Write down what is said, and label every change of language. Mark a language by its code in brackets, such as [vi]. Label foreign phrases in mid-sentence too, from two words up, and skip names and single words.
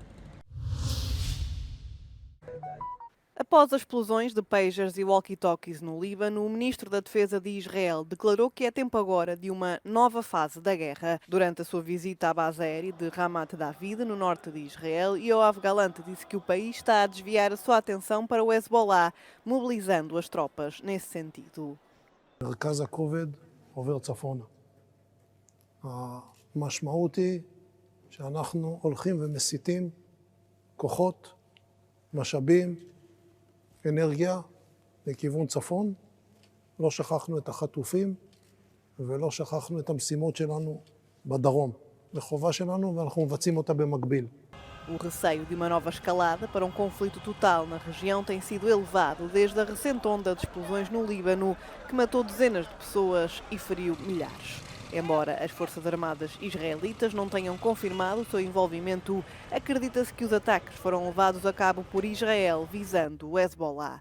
[pt] Após as explosões de pagers e walkie-talkies no Líbano, o ministro da Defesa de Israel declarou que é tempo agora de uma nova fase da guerra. Durante a sua visita à base aérea de Ramat David, no norte de Israel, Yoav Gallant disse que o país está a desviar a sua atenção para o Hezbollah, mobilizando as tropas nesse sentido. [he] מרכז הכובד עובר צפונה. המשמעות היא שאנחנו הולכים ומסיטים כוחות משאבים, אנרגיה לכיוון צפון. לא שכחנו את החטופים ולא שכחנו את המשימות שלנו בדרום. זו חובה שלנו ואנחנו מבצעים אותה במקביל. [pt] O receio de uma nova escalada para um conflito total na região tem sido elevado desde a recente onda de explosões no Líbano, que matou dezenas de pessoas e feriu milhares. Embora as Forças Armadas israelitas não tenham confirmado o seu envolvimento, acredita-se que os ataques foram levados a cabo por Israel, visando o Hezbollah.